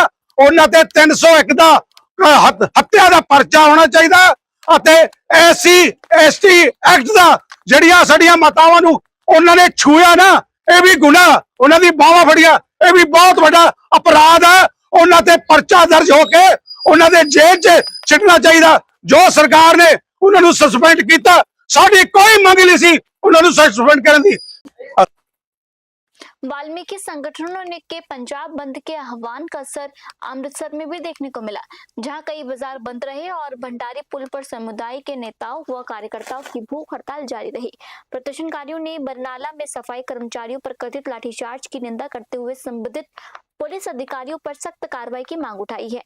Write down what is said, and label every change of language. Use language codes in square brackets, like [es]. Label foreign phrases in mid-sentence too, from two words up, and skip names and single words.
[pa] ਉਹਨਾਂ ਤੇ 301 ਦਾ ਹੱਤਿਆ ਦਾ ਪਰਚਾ ਹੋਣਾ ਚਾਹੀਦਾ ਅਤੇ ਐਸਸੀ ਐਸਟੀ ਐਕਟ ਦਾ ਜਿਹੜੀਆਂ ਸਾਡੀਆਂ ਮਾਤਾਵਾਂ ਨੂੰ ਉਹਨਾਂ ਨੇ ਛੂਇਆ ਨਾ, ਇਹ ਵੀ ਗੁਨਾਹ, ਉਹਨਾਂ ਦੀ ਬਾਹਾਂ ਫੜੀਆਂ, ਇਹ ਵੀ ਬਹੁਤ ਵੱਡਾ ਅਪਰਾਧ ਹੈ। ਉਹਨਾਂ ਤੇ ਪਰਚਾ ਦਰਜ ਹੋ ਕੇ ਉਹਨਾਂ ਦੇ ਜੇਲ੍ਹ 'ਚ ਛੱਡਣਾ ਚਾਹੀਦਾ। ਜੋ ਸਰਕਾਰ ਨੇ ਉਹਨਾਂ ਨੂੰ ਸਸਪੈਂਡ ਕੀਤਾ, ਸਾਡੀ ਕੋਈ ਮੰਗ ਨਹੀਂ ਸੀ ਉਹਨਾਂ ਨੂੰ सस्पेंड ਕਰਨ ਦੀ। [hi] वाल्मीकि संगठनों ने के पंजाब बंद के आह्वान का असर अमृतसर में भी देखने को मिला, जहां कई बाजार बंद रहे और भंडारी पुल पर समुदाय के नेताओं व कार्यकर्ताओं की भूख हड़ताल जारी रही। प्रदर्शनकारियों ने बरनाला में सफाई कर्मचारियों पर कथित लाठीचार्ज की निंदा करते हुए संबंधित पुलिस अधिकारियों पर सख्त कार्रवाई की मांग उठाई है।